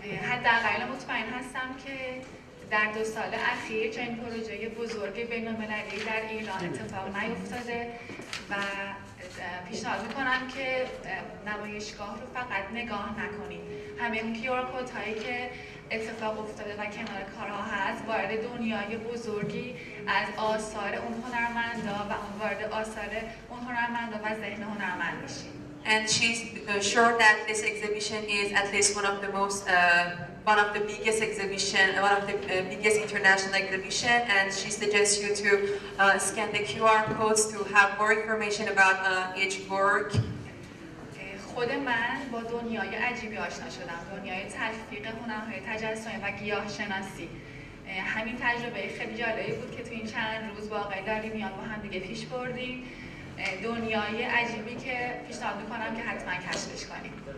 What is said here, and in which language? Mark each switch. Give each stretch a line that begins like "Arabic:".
Persian: حداقل مطمئن هستم که در 2 سال اخیر چنین پروژه بزرگ بین‌المللی در ایران اتفاق نیفتاده و پیشنهاد میکنم که نمایشگاه رو فقط نگاه نکنید. همه اون QR کدهایی که اتفاق افتاده و کنار کارها هست وارد دنیای بزرگی از آثار اون هنرمندا و اون وارد آثار اون هنرمندا و ذهن هنرمند میشید.
English: And she's sure that this exhibition is at least one of the biggest international exhibition, and she suggests you to scan the QR codes to have more information about each work.
Persian: خود من با دنیای عجیبی آشنا شدم، دنیای تلفیق هنرهای تجسمی و گیاهشناسی. همین تجربه خیلی جالبی بود که تو این چند روز با آقای لاریمیان با هم دیگه پیش بردیم. دنیای عجیبی که پیشنهاد میکنم که حتما کشفش کنیم.